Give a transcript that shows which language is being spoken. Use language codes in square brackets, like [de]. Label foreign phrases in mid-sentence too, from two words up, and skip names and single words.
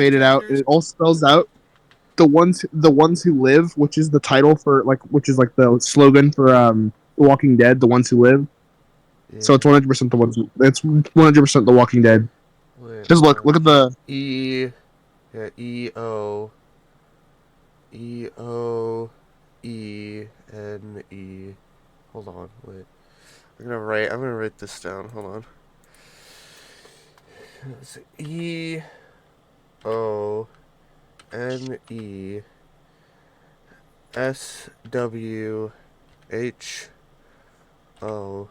[en] faded out, and chapters. it all spells out the ones who live, which is the title for which is like the slogan for The Walking Dead. The ones who live. Yeah. So it's 100% the ones. It's 100% The Walking Dead. Wait, Just look at the. E. Yeah, E-O. E-O-E-N-E. Hold on, wait. I'm gonna write this down. Hold on. It's E-O-N-E-S-W-H-O.